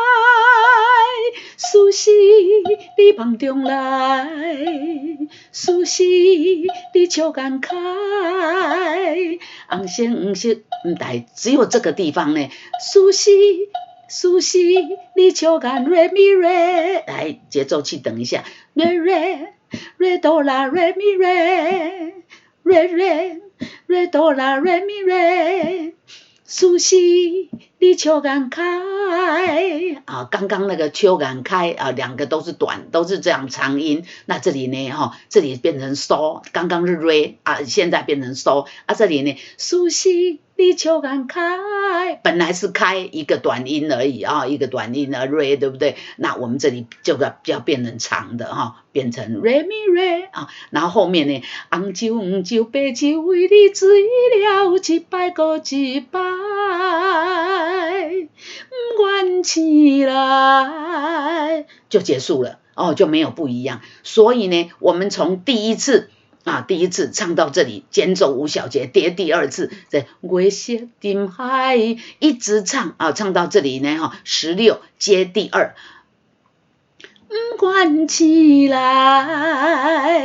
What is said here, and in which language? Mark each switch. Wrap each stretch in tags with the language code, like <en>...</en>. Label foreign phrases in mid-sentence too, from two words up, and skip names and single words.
<zh>思思你梦中来，思思你笑颜开，红色黄色只有这个地方呢，思思思思你笑颜 re mi re，来节奏器等一下 re re re do la re mi re re re re do la re mi re，思思你笑颜开啊，刚刚那个笑颜开啊，两个都是短，都是这样长音。那这里呢，这里变成 so， 刚刚是 re 啊，现在变成 so 啊，这里呢，思思你笑颜开，本来是开一个短音而已啊，一个短音的 re， 对不对？那我们这里就要变成长的变成 re mi re 啊，然后后面呢，红酒黄酒白酒为你醉了一摆又一摆，不愿醒来，就结束了就没有不一样。所以呢，我们从第一次唱到这里，间奏5小节，跌第二次，在月色沉海一直唱唱到这里呢16接第2，不愿醒来。</zh>